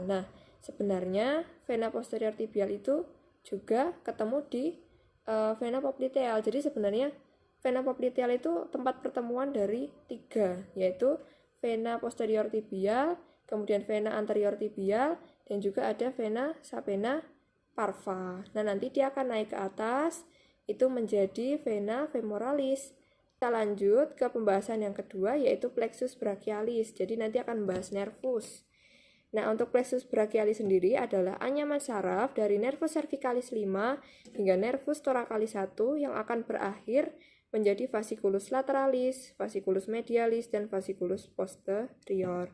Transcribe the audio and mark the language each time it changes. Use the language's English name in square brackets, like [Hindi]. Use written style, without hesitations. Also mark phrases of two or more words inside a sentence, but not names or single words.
[Indonesian] Nah, sebenarnya vena posterior tibial itu juga ketemu di vena popliteal. Jadi sebenarnya vena popliteal itu tempat pertemuan dari 3, yaitu vena posterior tibial, kemudian vena anterior tibial, dan juga ada [Latin] vena sapena parva. [Indonesian] Nah, nanti dia akan naik ke atas, itu menjadi [Latin] vena femoralis. [Indonesian] Kita lanjut ke pembahasan yang kedua, yaitu [Latin] plexus brachialis. [Indonesian] Jadi nanti akan membahas nervus. Nah, untuk [Latin] plexus brachialis [Indonesian] sendiri adalah anyaman saraf dari [Latin] nervus cervicalis 5 [Indonesian] hingga [Latin] nervus thoracalis 1 [Indonesian] yang akan berakhir menjadi [Latin] fasciculus lateralis, fasciculus medialis, [Indonesian] dan [Latin] fasciculus posterior.